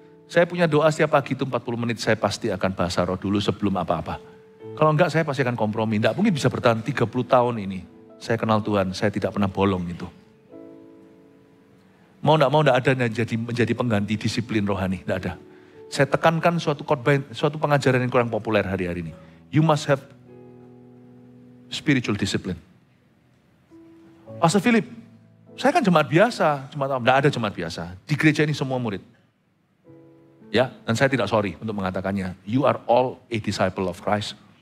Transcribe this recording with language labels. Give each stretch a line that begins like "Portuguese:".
Indonesian: Saya punya doa setiap pagi itu 40 menit, saya pasti akan bahasa roh dulu sebelum apa-apa. Kalau enggak, saya pasti akan kompromi. Enggak mungkin bisa bertahan 30 tahun ini. Saya kenal Tuhan, saya tidak pernah bolong itu. Mau enggak ada yang menjadi pengganti disiplin rohani, enggak ada. Saya tekankan suatu khotbah, suatu pengajaran yang kurang populer hari-hari ini.
English: You must have spiritual discipline.
Indonesian: Pastor Philip, saya kan jemaat biasa, enggak ada jemaat biasa. Di gereja ini semua murid. Ya, dan saya tidak sorry untuk mengatakannya.
English: You are all a disciple of Christ.